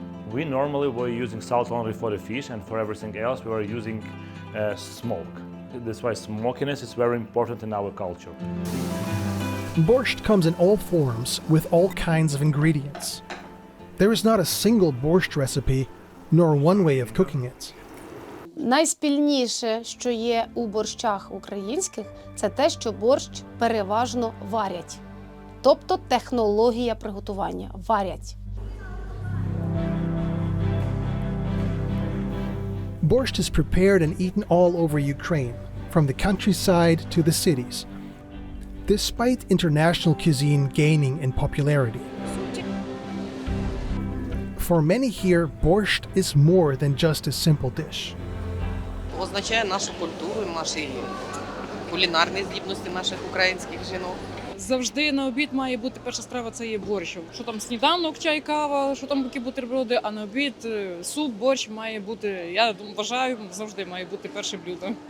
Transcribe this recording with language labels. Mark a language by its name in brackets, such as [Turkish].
[English] We normally were using salt only for the fish, and for everything else we were using smoke. That's why smokiness is very important in our culture. Borscht comes in all forms with all kinds of ingredients. There is not a single borscht recipe, nor one way of cooking it. [Ukrainian] Найспільніше, що є у борщах українських, це те, що борщ переважно варять. Тобто технологія приготування – варять. [English] Borscht is prepared and eaten all over Ukraine, from the countryside to the cities, despite international cuisine gaining in popularity. For many here, borscht is more than just a simple dish. [Ukrainian] Означає нашу культуру, наші кулінарні здібності наших українських жінок. Завжди на обід має бути перша страва, це є борщ. Що там сніданок, чай, кава, що там які бутерброди, а на обід суп, борщ має бути, я вважаю, завжди має бути перше блюдо.